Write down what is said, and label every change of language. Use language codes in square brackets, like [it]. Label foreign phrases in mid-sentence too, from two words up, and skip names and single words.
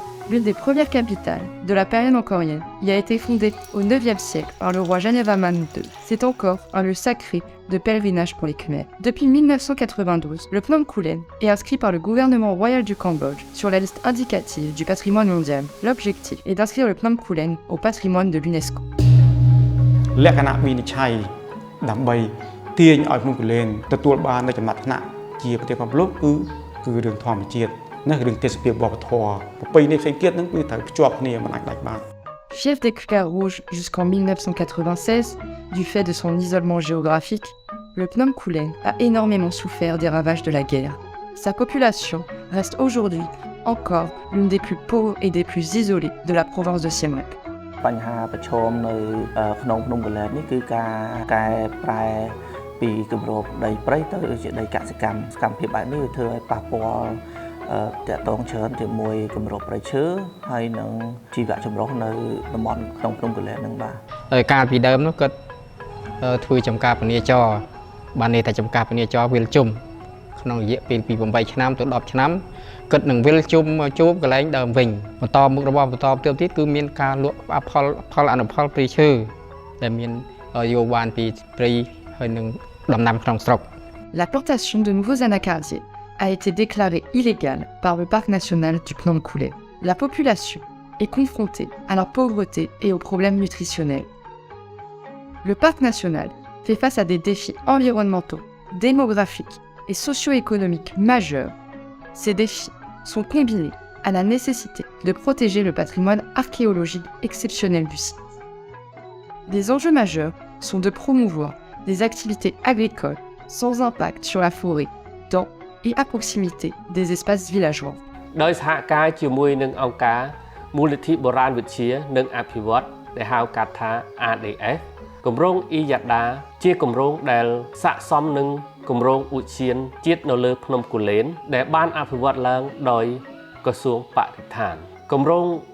[fr] L'une des premières capitales de la période encorienne y a été fondée au IXe siècle par le roi Jayavarman II. C'est encore un lieu sacré de pèlerinage pour les Khmers. Depuis 1992, le Plumkulen est inscrit par le gouvernement royal du Cambodge sur la liste indicative du patrimoine mondial. L'objectif est d'inscrire le Plumkulen au patrimoine de l'UNESCO. [km] លក្ខណៈវិនិច្ឆ័យដើម្បីទាញឲ្យភ្នំគូលែនទទួលបាននូវចំណាត់ថ្នាក់ជាប្រទេសពិភពលោកគឺរឿងធម្មជាតិណារឿងទេសភាពវប្បធម៌ប្រពៃណីផ្សេងទៀតហ្នឹងគឺត្រូវភ្ជាប់គ្នាមិនអាចដាច់បាន [fr] Fief des Khmers rouges jusqu'en 1996, du fait de son isolement géographique, le Plumkulen a énormément souffert des ravages de la guerre. Sa population reste aujourd'hui encore l'une des plus pauvres et des plus isolées de la province de Siem Reap. [km] បញ្ហាប្រឈមនៅក្នុងភ្នំកលែននេះគឺការកែប្រែពីគម្របដីព្រៃទៅជាដីកសិកម្មសកម្មភាពបែបនេះធ្វើឲ្យប៉ះពាល់តាក់ទងច្រើនជាមួយគម្របព្រៃឈើហើយនឹងជីវៈចម្រុះនៅតំបន់ក្នុងភ្នំកលែនហ្នឹងបាទ កាលពីដើមនោះគាត់ធ្វើចំការពនាចរបានន័យថាចំការពនាចរវិលជុំក្នុងរយៈពេលពី8ឆ្នាំទៅ10ឆ្នាំគាត់នឹងវិលជុំជួបកន្លែងដើមវិញបន្តមុខរបរបន្តទៀតគឺមានការលក់ផលអនុផលព្រៃឈើដែលមានយោបានពីព្រៃហើយនឹងដំណាំក្នុងស្រុក [fr] La plantation de nouveaux anacardiers a été déclarée illégale par le parc national du Plumkulen. La population est confrontée à la pauvreté et aux problèmes nutritionnels. Le parc national fait face à des défis environnementaux, démographiques et socio-économiques majeurs. Ces défis sont combinés à la nécessité de protéger le patrimoine archéologique exceptionnel du site. Des enjeux majeurs sont de promouvoir des activités agricoles sans impact sur la forêt, dans et à proximité des espaces villageois. [km] ដោយសហការជាមួយនឹងអង្គការមូលនិធិបុរាណវិទ្យានិងអភិវឌ្ឍន៍ដែលហៅកាត់ថា RDF គម្រោង Iyada ជាគម្រោងដែលស័ក្តិសមនឹងគម្រោងឧទ្យានជាតិនៅលើភ្នំគូលែនដែលបានអភិវឌ្ឍឡើងដោយក្រសួងបរិស្ថានគម្រោង